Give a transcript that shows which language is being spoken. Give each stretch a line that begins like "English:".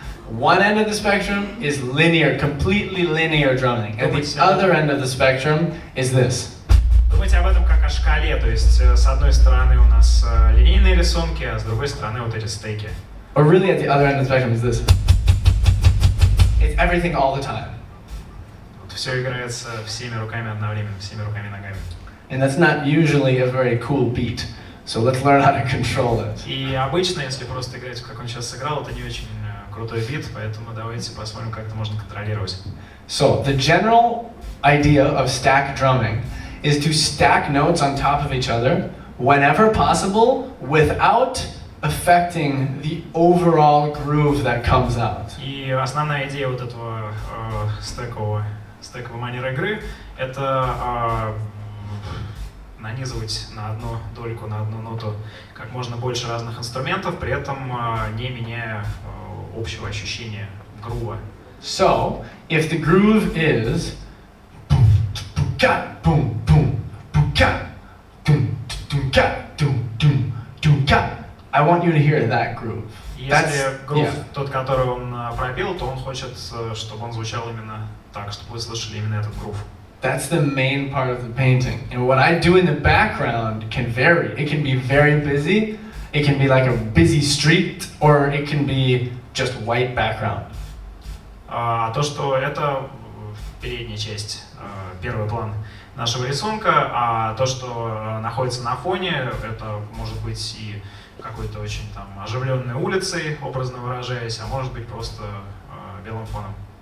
English: One end of the spectrum is linear, completely linear drumming. At the other end of the spectrum is this.
Russian: Думайте об этом как о шкале, то есть с одной стороны у нас линейные рисунки, а с другой стороны вот эти стейки.
English: Or really at the other end of the spectrum is this. It's everything all the time.
Russian: Все играется всеми руками одновременно, всеми руками и ногами.
English: And that's not usually a very cool beat. So let's learn how to control it.
Russian: И обычно, если просто играть, как он сейчас сыграл, это не очень крутой бит, поэтому давайте посмотрим, как это можно контролировать.
English: So the general idea of stack drumming is to stack notes on top of each other whenever possible without affecting the overall groove that comes out.
Russian: И основная идея вот этого стековой манеры игры — это нанизывать на одну дольку, на одну ноту как можно больше разных инструментов, при этом не меняя общего ощущения грува.
English: So, if the groove is boom, boom, ka, boom, boom, boom, ka, doom, doom, ka, doom, doom, doom, ka, I want you to hear that groove.
Russian: Если грув тот, который он пропел, то он хочет, чтобы он звучал именно так, чтобы вы слышали именно этот грув.
English: That's the main part of the painting. And what I do in the background can vary. It can be very busy, it can be like a busy street, or it can be just white background.
Russian: А то, что это передняя часть, первый план нашего рисунка, а то, что находится на фоне, это может быть и какой-то очень там оживленной улицей, образно выражаясь, а может быть просто белым фоном.